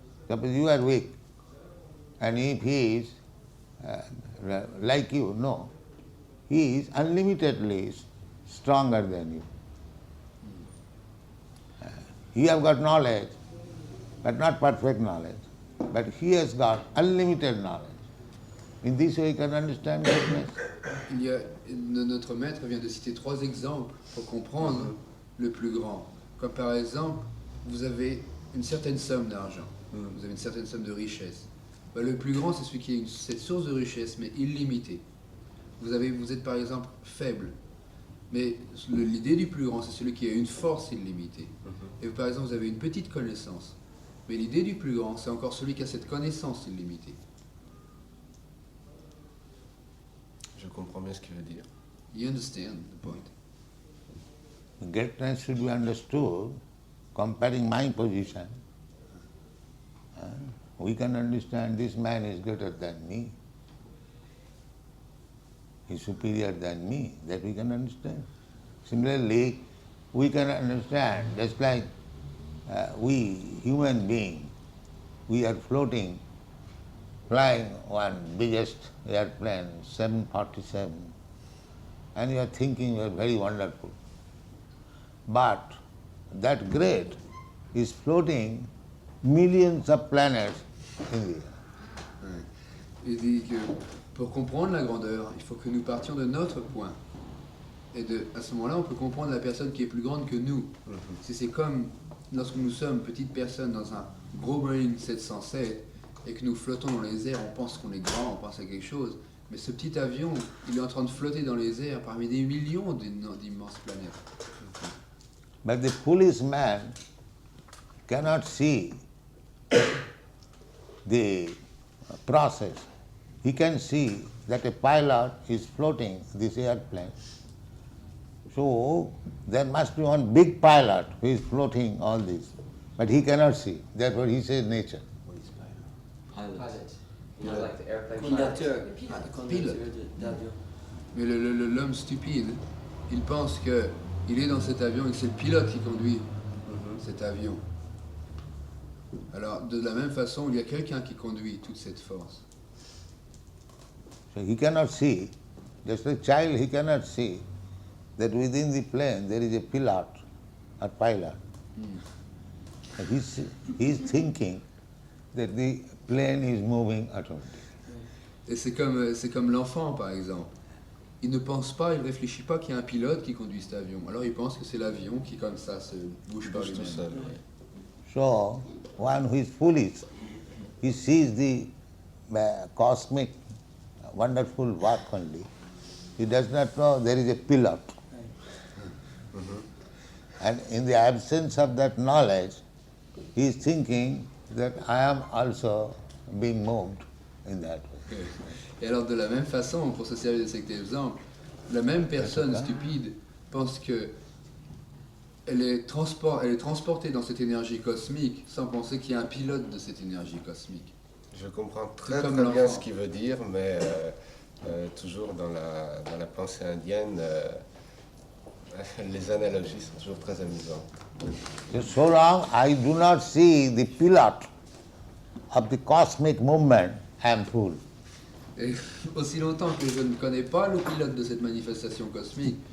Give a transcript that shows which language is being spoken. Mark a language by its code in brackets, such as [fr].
[en] Suppose you are weak, and if he is like you, no, he is unlimitedly stronger than you. You have got knowledge, but not perfect knowledge. But he has got unlimited knowledge. In this way you can understand greatness. [fr] Notre maître vient de citer 3 exemples pour comprendre le plus grand. Comme par exemple, vous avez une certaine somme d'argent, vous avez une certaine somme de richesse. Le plus grand, c'est celui qui a cette source de richesse, mais illimitée. Vous êtes par exemple faible, mais l'idée du plus grand, c'est celui qui a une force illimitée. Et par exemple, vous avez une petite connaissance, mais l'idée du plus grand, c'est encore celui qui a cette connaissance illimitée. Je comprends bien ce qu'il veut dire. [en] You understand the point? Greatness should be understood comparing my position. We can understand this man is greater than me. He is superior than me. That we can understand. Similarly, we can understand, just like we human beings, we are floating, flying one biggest airplane, 747, and you are thinking you are very wonderful. But that great is floating millions of planets in the air. [fr] Il dit que pour comprendre la grandeur, il faut que nous partions de notre point. Et à ce moment-là, on peut comprendre la personne qui est plus grande que nous. C'est comme lorsque nous sommes petites personnes dans un gros Boeing 707 et que nous flottons dans les airs, on pense qu'on est grand, on pense à quelque chose. Mais ce petit avion, il est en train de flotter dans les airs parmi des millions d'immenses planètes. [en] But the foolish man cannot see the process. He can see that a pilot is floating this airplane. So there must be one big pilot who is floating all this. But he cannot see. Therefore he says nature. Pilot. You know, like the airplane [fr] Conducteur. Pilote. D'avion. Mais l'homme stupide, il pense qu'il est dans cet avion et que c'est le pilote qui conduit cet avion. Alors, de la même façon, il y a quelqu'un qui conduit toute cette force. [en] So he cannot see, just a child, he cannot see that within the plane there is a pilot or pilot. He is thinking that the plane is moving automatically. [fr] Et c'est comme l'enfant, par exemple. Il ne pense pas, il ne réfléchit pas qu'il y a un pilote qui conduit cet avion. Alors il pense que c'est l'avion qui, comme ça, se bouge par lui-même. [en] So, one who is foolish, he sees the cosmic wonderful work only. He does not know there is a pilot. And in the absence of that knowledge, he is thinking that I am also being moved in that way. [fr] Et alors de la même façon, pour se servir de cet exemple, la même personne stupide pense que elle est transportée dans cette énergie cosmique sans penser qu'il y a un pilote de cette énergie cosmique. Je comprends très bien ce qu'il veut dire, mais toujours dans la pensée indienne, les analogies sont toujours très amusantes. [en] So long I do not see the pilot of the cosmic movement, I am fool. [fr] Et aussi longtemps que je ne connais pas le pilote de cette manifestation cosmique,